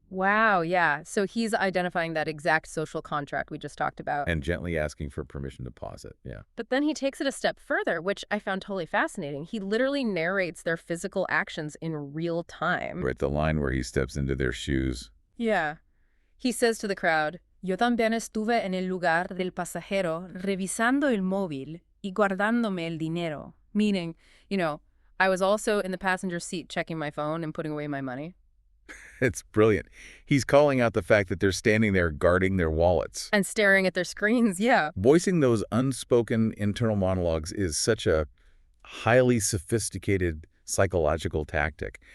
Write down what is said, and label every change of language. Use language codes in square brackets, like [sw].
[en] Wow, yeah. So he's identifying that exact social contract we just talked about. And gently asking for permission to pause it, yeah. But then he takes it a step further, which I found totally fascinating. He literally narrates their physical actions in real time. Right, the line where he steps into their shoes. Yeah. He says to the crowd, [es] Yo también estuve en el lugar del pasajero revisando el móvil y guardándome el dinero. [en] Meaning, I was also in the passenger seat checking my phone and putting away my money. It's brilliant. He's calling out the fact that they're standing there guarding their wallets. And staring at their screens, yeah. Voicing those unspoken internal monologues is such a highly sophisticated psychological tactic.